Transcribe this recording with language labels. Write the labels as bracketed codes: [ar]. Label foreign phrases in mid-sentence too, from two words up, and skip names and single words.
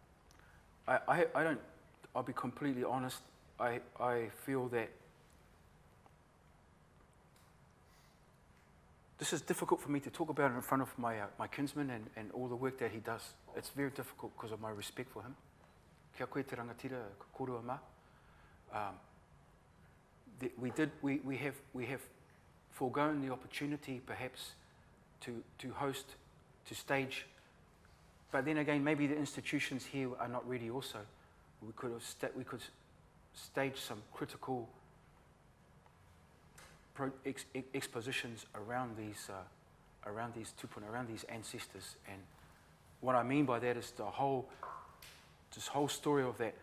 [en] I'll be completely honest. I feel that this is difficult for me to talk about it in front of my kinsman and all the work that he does. It's very difficult because of my respect for him. [mi] Kia koe te rangatira, ka korua mā. [en] We have foregone the opportunity perhaps to host, to stage, but then again maybe the institutions here are not ready also. We could stage some critical expositions around these tupuna, around these ancestors, and what I mean by that is this whole story of that.